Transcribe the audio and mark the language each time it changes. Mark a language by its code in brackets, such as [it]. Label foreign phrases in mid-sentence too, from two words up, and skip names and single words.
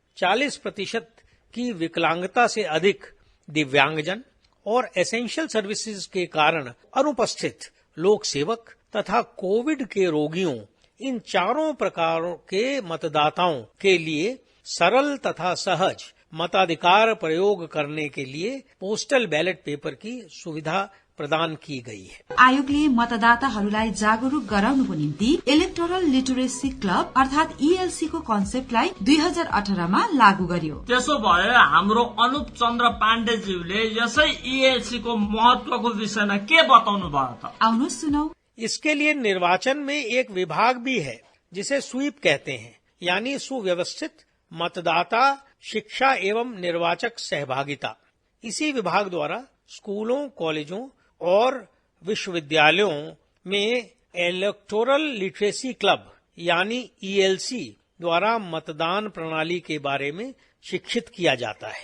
[hi] 40% की विकलांगता से अधिक दिव्यांगजन और [en] essential services [hi] के कारण अनुपस्थित लोक सेवक तथा कोविड के रोगियों, इन चारों प्रकारों के मतदाताओं के लिए सरल तथा सहज मताधिकार प्रयोग करने के लिए [en] postal ballot paper [hi] की सुविधा प्रदान की गई है। [ne] आयोगले मतदाताहरूलाई जागरूक गराउनुको निम्ति [en] electoral literacy club [ne] अर्थात ईएलसी को कन्सेप्टलाई 2018 मा लागू गर्यो। त्यसो भए हाम्रो अनुप चन्द्र पाण्डेज्यूले यसै ईएलसी को महत्वको विषयमा के बताउनु भयो त? आउनुहोस् सुनौ। [hi] इसके लिए निर्वाचन में एक विभाग भी है, जिसे स्वीप कहते हैं, यानी सुव्यवस्थित मतदाता शिक्षा एवं निर्वाचक सहभागिता। इसी विभाग द्वारा स्कूलों, कॉलेजों और विश्वविद्यालयों में [en] electoral literacy club [hi] यानी ईएलसी द्वारा मतदान प्रणाली के बारे में शिक्षित किया जाता है।